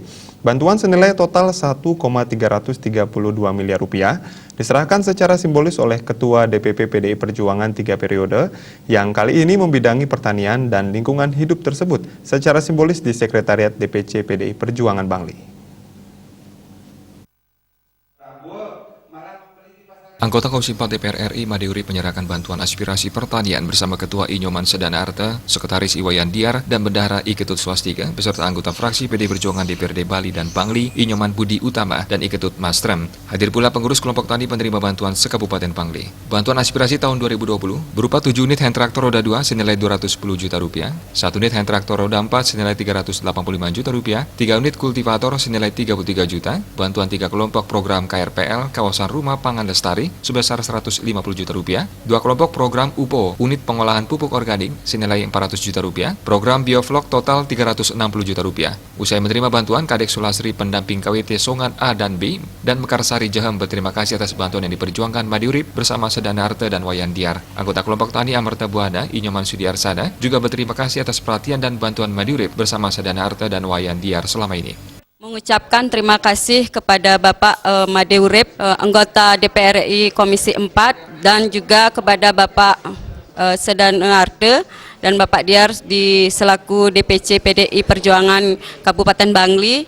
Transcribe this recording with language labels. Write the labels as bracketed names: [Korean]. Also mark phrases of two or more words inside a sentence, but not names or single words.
[Indonesian] Bantuan senilai total 1,332 miliar rupiah diserahkan secara simbolis oleh Ketua DPP PDI Perjuangan 3 periode yang kali ini membidangi pertanian dan lingkungan hidup tersebut secara simbolis di Sekretariat DPC PDI Perjuangan Bangli. Anggota Komisi 4 DPR RI Made Urip menyerahkan bantuan aspirasi pertanian bersama Ketua Inyoman Sedana Arta, Sekretaris Iwayan Diar, dan Bendahara Iketut Swastika, beserta anggota fraksi PDI Perjuangan DPRD Bali dan Bangli, Inyoman Budi Utama, dan Iketut Mastrem. Hadir pula pengurus kelompok tani penerima bantuan se-Kabupaten Bangli. Bantuan aspirasi tahun 2020 berupa 7 unit hand traktor roda 2 senilai 210 juta rupiah, 1 unit hand traktor roda 4 senilai 385 juta rupiah, 3 unit kultivator senilai 33 juta, bantuan 3 kelompok program KRPL Kawasan Rumah Pangan Lestari sebesar 150 juta rupiah, 2 kelompok program UPO, unit pengolahan pupuk organik senilai 400 juta rupiah, program bioflok total 360 juta rupiah. Usai menerima bantuan, Kadek Sulasri pendamping KWT Songan A dan B dan Mekarsari Jahem berterima kasih atas bantuan yang diperjuangkan Made Urip bersama Sedana Arta dan Wayan Diar. Anggota kelompok tani Amerta Buana, Inyoman Sudiarsada, juga berterima kasih atas perhatian dan bantuan Made Urip bersama Sedana Arta dan Wayan Diar selama ini. Mengucapkan terima kasih kepada Bapak Made Urip, anggota DPR RI Komisi 4, dan juga kepada Bapak Sedana Arta dan Bapak Diar di selaku DPC PDI Perjuangan Kabupaten Bangli.